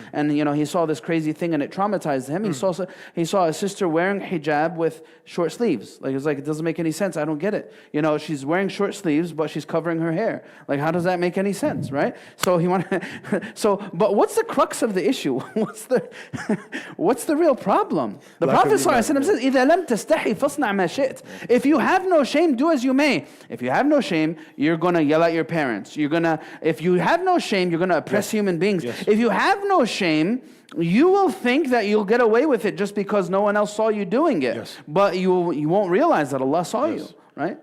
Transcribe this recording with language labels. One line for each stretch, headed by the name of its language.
English: And he saw this crazy thing and it traumatized him. He saw a sister wearing hijab with short sleeves. Like, it doesn't make any sense. I don't get it. She's wearing short sleeves, but she's covering her hair. Like, how does that make any sense, right? So but what's the crux of the issue? What's the real problem? The Prophet ﷺ says,
Arabic: إِذَا لَمْ تَسْتَحِي فَاصْنَعْ مَا شِئْتَ.
English: If you have no shame, do as you may. If you have no shame, you're going to yell at your parents. If you have no shame, you're going to oppress human beings. Yes. If you have no shame, you will think that you'll get away with it just because no one else saw you doing it. Yes. But you won't realize that Allah saw you, right?